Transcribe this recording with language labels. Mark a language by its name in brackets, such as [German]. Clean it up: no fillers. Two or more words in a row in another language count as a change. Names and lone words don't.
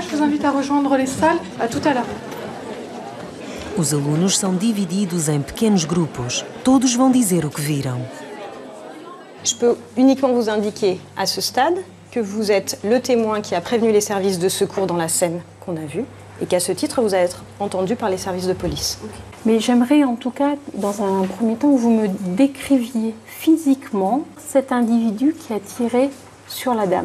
[French] Je vous invite à rejoindre les salles. À tout à l'heure. [Portuguese] Os alunos são divididos em pequenos grupos. Todos vão dizer o que viram. [French] Je peux uniquement vous indiquer à ce stade que vous êtes le témoin qui a prévenu les services de secours dans la scène qu'on a vue et qu'à ce titre, vous allez être entendu par les services de police. Mais j'aimerais en tout cas, dans un premier temps, que vous me décriviez physiquement cet individu qui a tiré sur la dame.